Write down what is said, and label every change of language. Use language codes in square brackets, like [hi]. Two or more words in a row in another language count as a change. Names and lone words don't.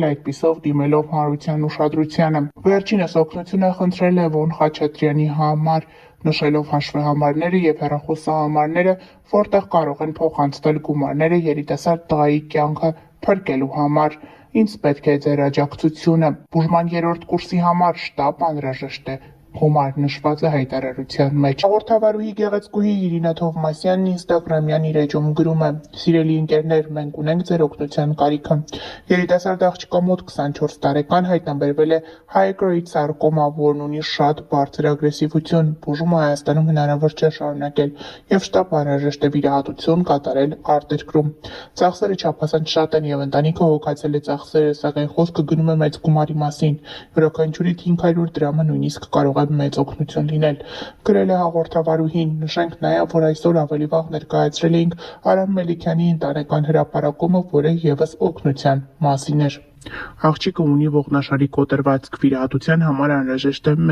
[hy] այդպիսով դիմելով հանրության ուշադրությանը։ Վերջինս օգնություն է խնդրել Լևոն Խաչատրյանի համար, նշելով հաշվեհամարները եւ հեռախոսահամարները, որտեղ կարող են փոխանցվել գումարները երիտասարդ տղայի կյանքը փրկելու համար։ Ինձ պետք է ձեր աջակցությունը։ Բուժման 3-րդ կուրսի համար շտապ անհրաժեշտ է։ Գումար նշված է հայտարարության մեջ։ Հաղորդավարուհի Գեղեցկուհի Իրինա Թովմասյանն ինստագրամյան իր էջում գրում է. Սիրելի ընկերներ, մենք ունենք ձեր օգնության կարիքը։ Երիտասարդ աղջկա մոտ 24 տարեկան հայտնաբերվել է [en] high-grade sarcoma, [hy] որն ունի շատ բարձր ագրեսիվություն։ Բուժումը Հայաստանում հնարավոր չէ շարունակել եւ շտապ անհրաժեշտ է վիրահատություն կատարել արտերկրում։ Ծախսերը չափազանց շատ են եւ ընտանիքը հոգացել է ծախսերը, սակայն խոսքը գնում է մեծ գումարի մասին։ Յուրաքանչյուրի 500 դրամը նույնիսկ կարող է մեծ օգնություն լինել, գրել է հաղորդավարուհին։ Նշենք նաև, որ այսօր ավելի վաղ ներկայացրել էինք Արամ Մելիքյանի ընտանեկան հրապարակումը, որը եւս օգնության մասին էր։ Աղջիկը ունի ողնաշարի կոտրվածք, վիրահատության համար անհրաժեշտ է